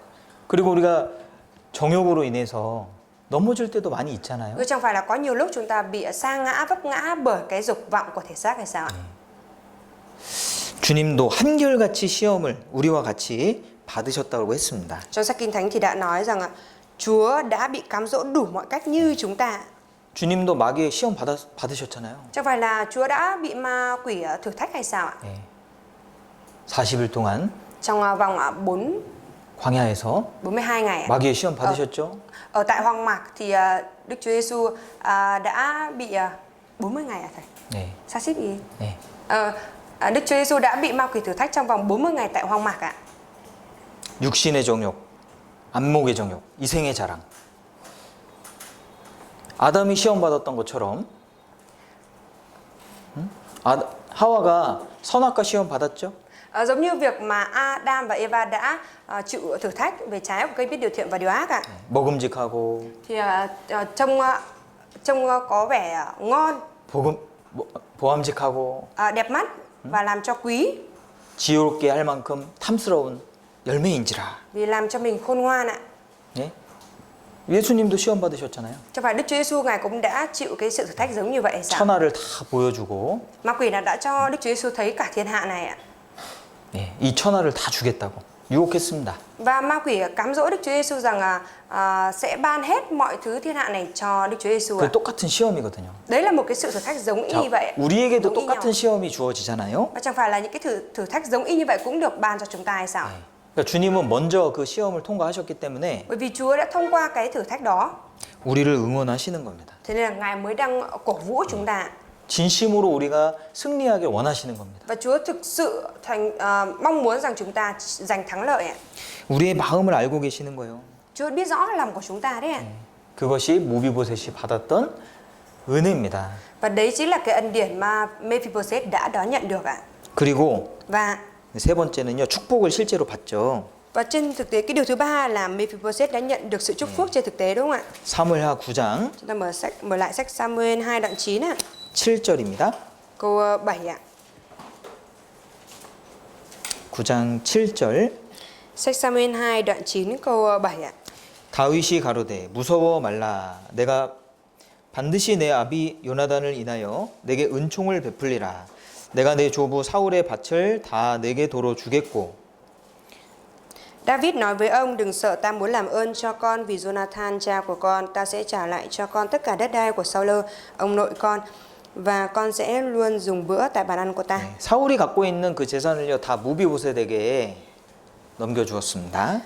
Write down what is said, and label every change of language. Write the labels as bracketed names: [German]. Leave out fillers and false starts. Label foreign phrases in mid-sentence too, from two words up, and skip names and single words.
[Korean] 그리고 우리가 정욕으로 인해서 넘어질 때도 많이 있잖아요. [Vietnamese] Rồi chẳng phải là có nhiều lúc chúng ta bị sa ngã, vấp ngã bởi cái dục vọng của thể xác hay sao ạ? [Korean] 주님도 한결같이 시험을 우리와 같이 받으셨다고 했습니다. [Vietnamese] Trong sách Kinh Thánh thì đã nói rằng Chúa đã bị cám dỗ đủ mọi cách như chúng ta. [Korean] 주님도 마귀의 시험 받으셨잖아요. [Vietnamese] Chẳng phải là Chúa đã bị ma quỷ thử thách hay sao ạ? [Korean] 예. 40일 동안 [Vietnamese] Trong vòng [Korean] 광야에서 [Vietnamese] 42 ngày ạ. [Korean] 마귀의 시험 받으셨죠? [Vietnamese] Ở tại hoang mạc thì Đức Chúa Giêsu đã bị 40 ngày à thầy? [Korean] 네. [Vietnamese] Sa-xít gì? [Korean] 네. [Vietnamese] Đức Chúa Giêsu đã bị ma quỷ thử thách trong vòng 40 ngày tại hoang mạc ạ. [Korean] 육신의 정욕, 안목의 정욕, 이생의 자랑. 아담이 시험 받았던 것처럼 하와가 선악과 시험 받았죠? [Vietnamese] Giống như việc mà Adam và Eva đã chịu thử thách về trái của cây biết điều thiện và điều ác ạ. [Korean] 먹음직하고 [Vietnamese] Thì trông có vẻ ngon, [Korean] 보암직하고 [Vietnamese] đẹp mắt và làm cho quý, [Korean] 지혜롭게 할 만큼 탐스러운 열매인지라. [Vietnamese] vì làm cho mình khôn ngoan ạ. [Korean] 예? 예수님도 시험 받으셨잖아요. [Vietnamese] Chẳng phải Đức Chúa Giêsu ngài cũng đã chịu cái sự thử thách giống như vậy hay sao? [Korean] 천하를 다 보여주고 [Vietnamese] Ma quỷ đã cho Đức Chúa Giêsu thấy cả thiên hạ này ạ. [Korean] 예, 이 천하를 다 주겠다고 유혹했습니다. [Vietnamese] Và ma quỷ cám dỗ Đức Chúa Giêsu rằng sẽ ban hết mọi thứ thiên hạ này cho Đức Chúa Giêsu [Korean] 그 [Vietnamese] ạ. [Korean] 똑같은 시험이거든요. [Vietnamese] Đấy là một cái sự thử thách giống y [Korean] 자, [Vietnamese] như vậy. [Korean] 우리에게도 [Vietnamese] Giống y nhau. [Korean] 똑같은 시험이 주어지잖아요. [Vietnamese] Và chẳng phải là những cái thử thách giống y như vậy cũng được ban cho chúng ta hay sao? [Korean] 그러니까 주님은 먼저 그 시험을 통과하셨기 때문에 [Vietnamese] Bởi vì Chúa đã thông qua cái thử thách đó, [Korean] 우리를 응원하시는 겁니다. [Vietnamese] thế nên là ngài mới đang cổ vũ chúng ta. [Korean] 진심으로 우리가 승리하길 원하시는 겁니다. [Vietnamese] Và Chúa thực sự mong muốn rằng chúng ta giành thắng lợi ạ. [Korean] 우리의 마음을 알고 계시는 거예요. [Vietnamese] Chúa biết rõ lòng của chúng ta đấy ạ. [Korean] 그것이 모비보셋이 받았던 은혜입니다. [Vietnamese] Và đấy chính là cái ân điển mà Mephibosheth đã đón nhận được ạ. [Korean] 그리고 [Vietnamese] Và [Korean] 세 번째는요, 축복을 실제로 받죠. [Vietnamese] trên thực tế cái điều thứ ba là Mephibosheth đã nhận được sự chúc phúc trên thực tế đúng không ạ? [Korean] 사무엘하 9장 [Vietnamese] Chúng ta mở lại sách Samuel 2 đoạn 9 ạ. [Korean] 7절입니다. [Vietnamese] Câu 7 ạ. [Korean] 9장 7절. [Vietnamese] Sách Samuel 2 đoạn 9 câu 7 ạ. [Korean] 다윗이 가로되 무서워 말라 내가 반드시 내 아비 요나단을 인하여 내게 은총을 베풀리라 내가 내 조부 사울의 밭을 다 내게 도로 주겠고. [Vietnamese] David nói với ông, đừng sợ, ta muốn làm ơn cho con vì Jonathan cha của con, ta sẽ trả lại cho con tất cả đất đai của Saul ông nội con, và con sẽ luôn dùng bữa tại bàn ăn của ta. [Korean] 사울이 갖고 있는 그 재산을요 다 무비보셋에게 넘겨주었습니다.